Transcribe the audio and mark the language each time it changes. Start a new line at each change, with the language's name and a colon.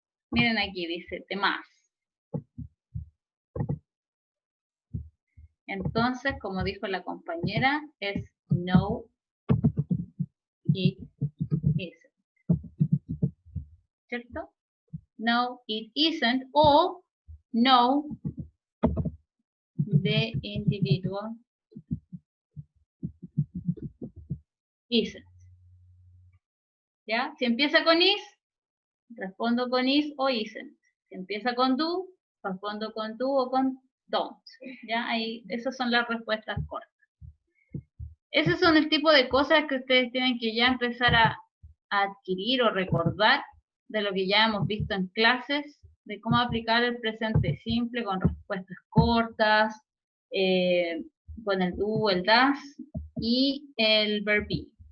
Spanish: Miren aquí, dice, temas. Entonces, como dijo la compañera, es no,
English: it isn't.
Spanish: ¿Cierto?
English: No, it isn't, o no, the individual isn't.
Spanish: ¿Ya? Si empieza con is, respondo con is o isn't. Si empieza con do, respondo con do o con don't. ¿Ya? Ahí, esas son las respuestas cortas. Esos son el tipo de cosas que ustedes tienen que ya empezar a adquirir o recordar de lo que ya hemos visto en clases, de cómo aplicar el presente simple con respuestas cortas, con el do, el das y el verb be.